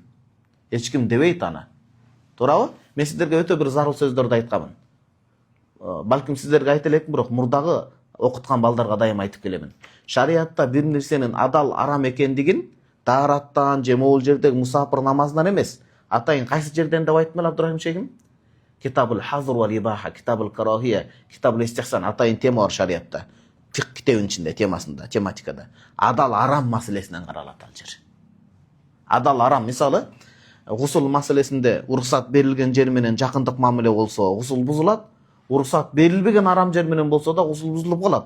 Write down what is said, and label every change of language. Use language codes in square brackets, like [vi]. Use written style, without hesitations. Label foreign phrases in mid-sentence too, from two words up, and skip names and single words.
[ky] Эч ким дебейт аны. Туурабы? Мен сиздерге өтө бир зарыл сөздөрдү айтканмын. Балким сиздерге айта элекмин, бирок мурдагы окуткан балдарга дайым айтып келемин. Шариатта бир нерсенин адал арам экендигин таараттан же могул жердеги мусапыр намазынан эмес, атайын кайсы жерден деп айттым эле Абдурахим шейхим? Китабул Хазр вал Ибаха, Китабул Карахия, Китабул Истихсан, атайын тема бар шариатта. Фикх китебинин ичинде, темасында, тематикада. Адал арам маселесинен каралат ал жер. Адал арам, мисалы, гусул маселесинде уруксат берилген жер менен жакындык мамиле болсо, гусул бузулат. Уруксат берилбеген арам жер менен болсо да гусул бузулуп калат.